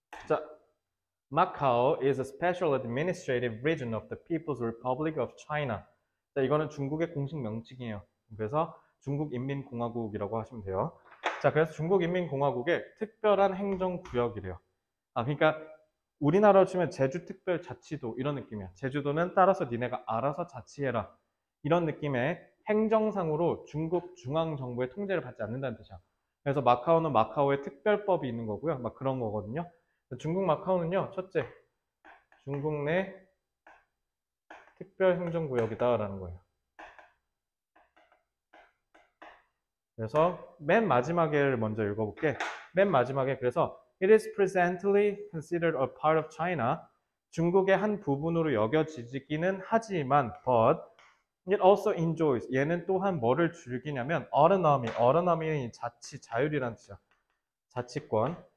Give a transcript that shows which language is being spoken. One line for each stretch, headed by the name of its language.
Korean: 자,
English: Macau is a special administrative region of the People's Republic of China.
Korean: 자, 이거는 중국의 공식 명칭이에요. 그래서 중국인민공화국이라고 하시면 돼요. 자, 그래서 중국인민공화국의 특별한 행정구역이래요. 그러니까 우리나라로 치면 제주특별자치도 이런 느낌이야. 제주도는 따라서 니네가 알아서 자치해라. 이런 느낌의 행정상으로 중국 중앙정부의 통제를 받지 않는다는 뜻이야. 그래서 마카오는 마카오의 특별법이 있는 거고요. 막 그런 거거든요. 중국 마카오는요, 첫째, 중국 내 특별행정구역이다라는 거예요. 그래서 맨 마지막에를 먼저 읽어볼게. 맨 마지막에 그래서
English: It is presently considered a part of China.
Korean: 중국의 한 부분으로 여겨지기는 하지만
English: but it also enjoys.
Korean: 얘는 또한 뭐를 즐기냐면 autonomy. autonomy는 자치, 자율이라는 뜻이야. 자치권.